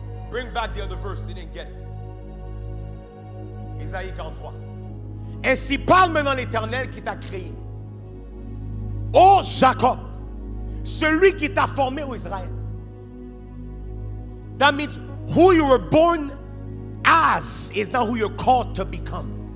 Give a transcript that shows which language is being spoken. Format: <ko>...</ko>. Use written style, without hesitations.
<en>Bring back the other verse, they didn't get it.</en> <fr>Isaïe 43. Ainsi parle maintenant l'Éternel qui t'a créé. Ô Jacob, celui qui t'a formé au Israël.</fr> <en>That means who you were born as is not who you're called to become.</en>